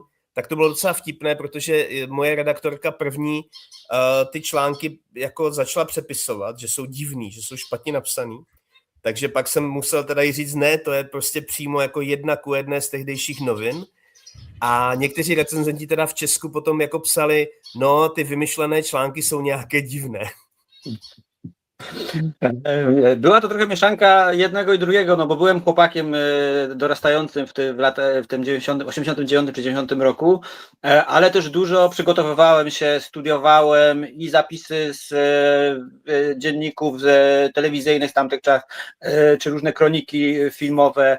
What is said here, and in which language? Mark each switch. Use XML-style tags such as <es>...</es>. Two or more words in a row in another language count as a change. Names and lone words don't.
<cs>Tak to bylo docela vtipné, protože moje redaktorka první ty články jako začala přepisovat, že jsou divný, že jsou špatně napsaný. Takže pak jsem musel teda jí říct, ne, to je prostě přímo jako 1:1 z tehdejších novin. A někteří recenzenti teda v Česku potom jako psali, no, ty vymyšlené články jsou nějaké divné.</cs> <pl>Była to trochę mieszanka jednego i drugiego, no bo byłem chłopakiem dorastającym w tym 89 czy 90 roku, ale też dużo przygotowywałem się, studiowałem i zapisy z dzienników telewizyjnych z tamtych czasów, czy różne kroniki filmowe.</pl>